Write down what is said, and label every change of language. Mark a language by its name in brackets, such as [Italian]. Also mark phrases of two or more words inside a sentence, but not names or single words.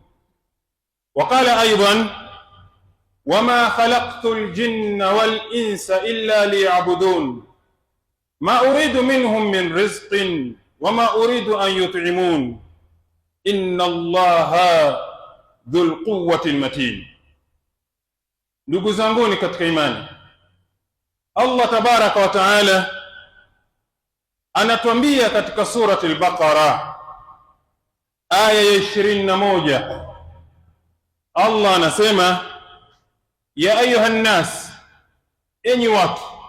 [Arabic] وقال أيضا: وما خلقت الجن والإنس إلا ليعبدون ما أريد منهم من رزق وما أريد أن يطعمون إن الله ذو القوة المتين. [Swahili] Ndugu zanguni katika imani, Allah [Arabic] تبارك وتعالى [Swahili] anatuambia katika surati al-Baqara aya ya 21, Allah anasema: [Arabic] يا أيها الناس, [Swahili] enyi watu.